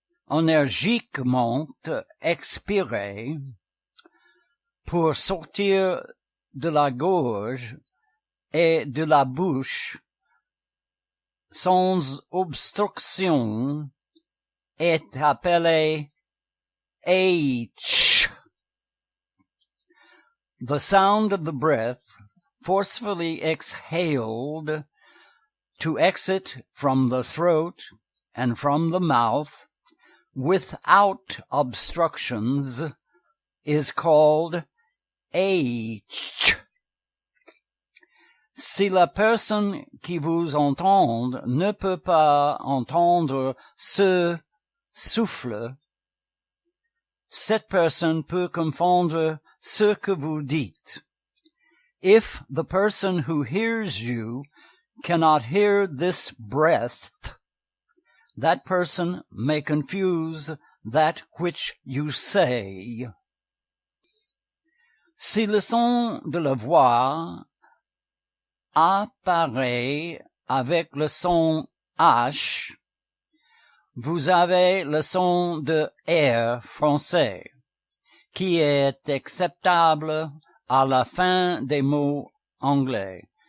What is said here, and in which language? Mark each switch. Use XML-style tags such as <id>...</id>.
<fr>énergiquement expiré pour sortir de la gorge et de la bouche sans obstruction est appelé H.</fr> <en>The sound of the breath forcefully exhaled to exit from the throat and from the mouth without obstructions is called H.</en> <fr>Si la personne qui vous entende ne peut pas entendre ce souffle, cette personne peut confondre ce que vous dites.</fr> <en>If the person who hears you cannot hear this breath, that person may confuse that which you say.</en> <fr>Si le son de la voix apparaît avec le son H, vous avez le son de R français, qui est acceptable à la fin des mots anglais.</fr>